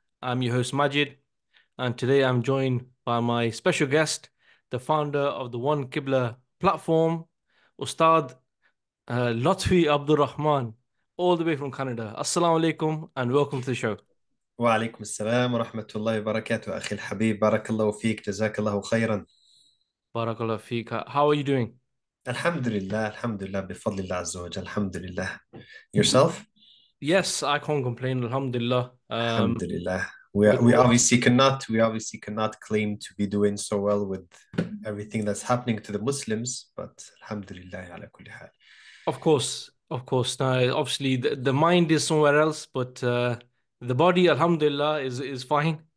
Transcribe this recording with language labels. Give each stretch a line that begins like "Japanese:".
English: I'm your host Majid, and today I'm joined by my special guest, the founder of the One Qibla platform, Ustadh Lotfi Abdurrahman, all the way from Canada. Assalamu alaikum and welcome to the show.
Arabic: وعليكم السلام ورحمة الله وبركاته أخي الحبيب بارك الله فيك جزاك الله خيرا.
English: Barakallah feek. How are you doing?
Arabic: الحمد لله بفضل الله عز وجل الحمد لله.
English: Yourself? Yes, I can't complain, Alhamdulillah.
Arabic: الحمد لله.
English: We, With we all, obviously cannot we obviously cannot claim to be doing so well with everything that's happening to the Muslims, but alhamdulillah ala kulli hal. Of course. Now, obviously, the mind is somewhere else, but the body, Alhamdulillah, is fine.